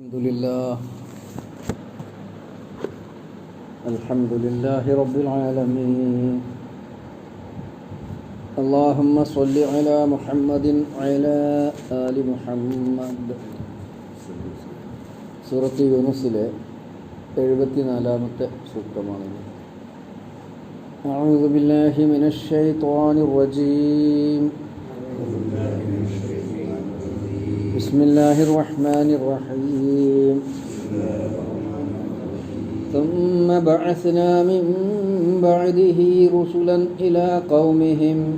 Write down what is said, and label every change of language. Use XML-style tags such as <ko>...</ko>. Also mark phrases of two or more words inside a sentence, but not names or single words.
<ar>الحمد لله رب العالمين. اللهم صل على محمد وعلى آل محمد.</ar> <ml>സൂറത്ത് യൂനുസിലെ 74-ാമത്തെ സൂക്തമാണ്.</ml> <ar>أعوذ بالله من الشيطان الرجيم. بسم الله الرحمن الرحيم. ثم بعثنا من بعده رسلا إلى قومهم</ar>